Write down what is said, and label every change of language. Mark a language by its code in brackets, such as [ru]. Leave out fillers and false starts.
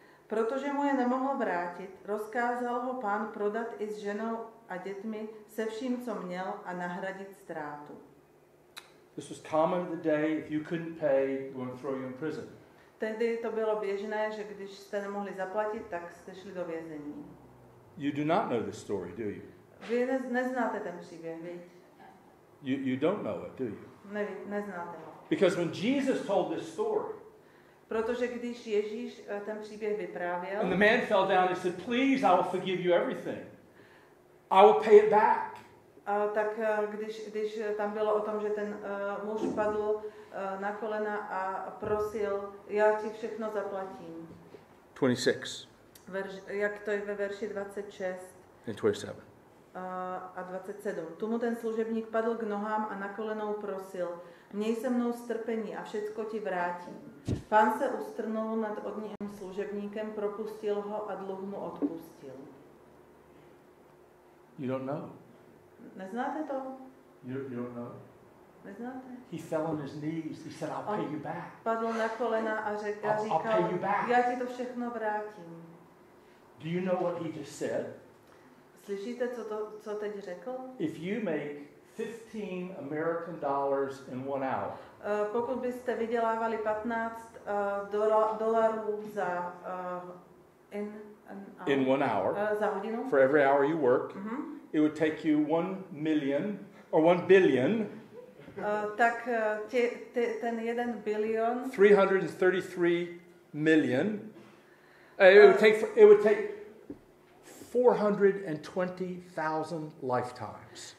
[cs] Protože mu je nemohl vrátit, rozkázal ho Pán prodat i s ženou a dětmi se vším, co měl, a nahradit ztrátu. [en] This was common in the day. If you couldn't pay, they would throw you in prison. [cs] Tehdy to bylo běžné, že když jste nemohli zaplatit, tak jste šli do vězení. [en] You do not know this story, do you? [cs] Vy neznáte ten příběh, viď? [en] You don't know it, do you? [cs] Neznáte ho. [en] Because when Jesus told this story, [cs] protože když Ježíš ten příběh vyprávěl, [en] and the man fell down and said, "Please, I will forgive you everything. I will pay it back." [cs] Tak když tam bylo o tom, že ten muž padl na kolena a prosil, já ti všechno zaplatím. [en] 26. [cs] Jak to je ve verši 26 [en] and 27. [cs] A 27. Tomu ten služebník padl k nohám a na kolenou prosil, měj se mnou strpení a všecko ti vrátím. Pán se ustrnul nad odním služebníkem, propustil ho a dluh mu odpustil. [en] You don't know. [cs] Neznáte to? [en] You don't know. [cs] Neznáte? [en] He fell on his knees. He said, I'll pay you back. [cs] Padl na kolena a říkal, já ti to všechno vrátím. [en] Do you know what he just said? [cs] Slyšíte, co teď řekl? [en] If you make 15 American dollars in 1 hour. [cs] Pokud byste vydělávali 15 dolarů za [en] in 1 hour, [cs] za hodinu, [en] for every hour you work, it would take you 1 million or 1 billion. [cs] Tak ten 1 bilion [en] 333 million. It would take 420,000 lifetimes.